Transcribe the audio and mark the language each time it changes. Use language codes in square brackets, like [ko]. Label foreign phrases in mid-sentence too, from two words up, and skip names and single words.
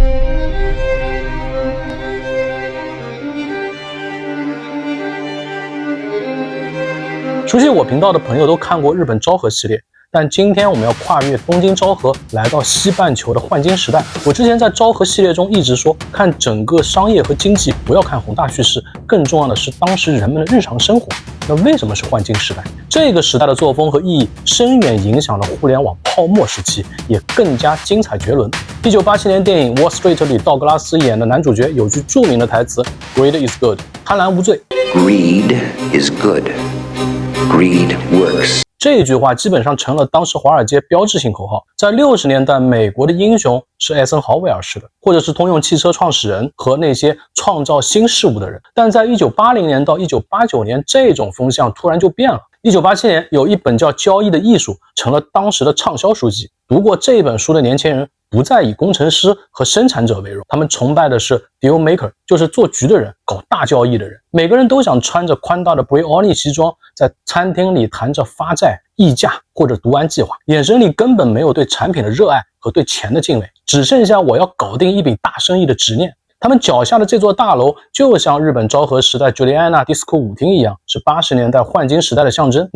[zh] 熟悉我頻道的朋友都看過日本昭和系列，但今天我們要跨越東京昭和，来到西半球的幻金時代。我之前在昭和系列中一直說，看整個商業和經濟，不要看宏大敘事，更重要的是当時人們的日常生活。那為什麼是幻金時代？這個時代的作風和意義深遠影響了互聯網泡沫時期，也更加精彩絕倫。1987年電影《Wall Street》裡，道格拉斯演的男主角有句著名的台詞 ： [en] “Greed is good， [zh] 貪婪無罪。” [en] Greed is good。Greed works。 [zh] 這句話基本上成了當時華爾街標誌性口號。在60年代，美國的英雄是艾森豪威爾式的，或者是通用汽車創始人和那些創造新事物的人。但在1980年到1989年，这種風向突然就變了。1987年，有一本叫《交易的藝術》成了當時的暢銷書籍。讀過這本書的年輕人不再以工程師和生產者為榮，他們崇拜的是 [en] deal maker， [zh] 就是做局的人，搞大交易的人。每個人都想穿着寬大的 Brioni 西裝，在餐廳裡談着發債、議價或者讀完計劃，眼神裡根本沒有對產品的熱愛和對錢的敬畏，只剩下我要搞定一筆大生意的執念。他們腳下的這座大樓就像日本昭和時代 Juliana Disco 舞廳一樣，是80年代幻金時代的象徵。